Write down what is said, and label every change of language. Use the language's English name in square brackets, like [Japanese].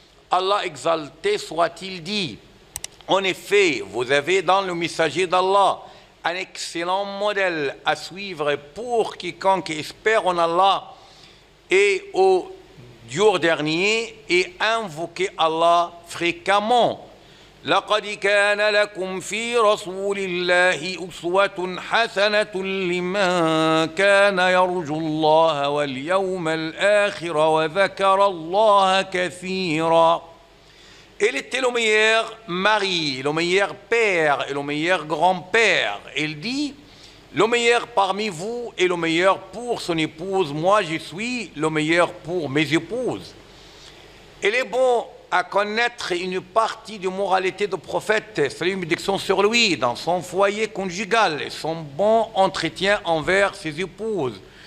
[French] Allah exalté soit-il dit, en effet, vous avez dans le messager d'Allah un excellent modèle à suivre pour quiconque espère en Allah et au jour dernier et invoquer Allah fréquemment. [Arabic] لقد كان لكم في رسول الله أسوة حسنة لمن كان يرجو الله واليوم الآخر وذكر الله كثيرا. [French] Il était le meilleur mari, le meilleur père et le meilleur grand-père. Il dit, le meilleur parmi vous est le meilleur pour son épouse. Moi, je suis le meilleur pour mes épouses. Il est bon à connaître une partie de moralité du prophète, salut et bénédiction sur lui, dans son foyer conjugal et son bon entretien envers ses épouses.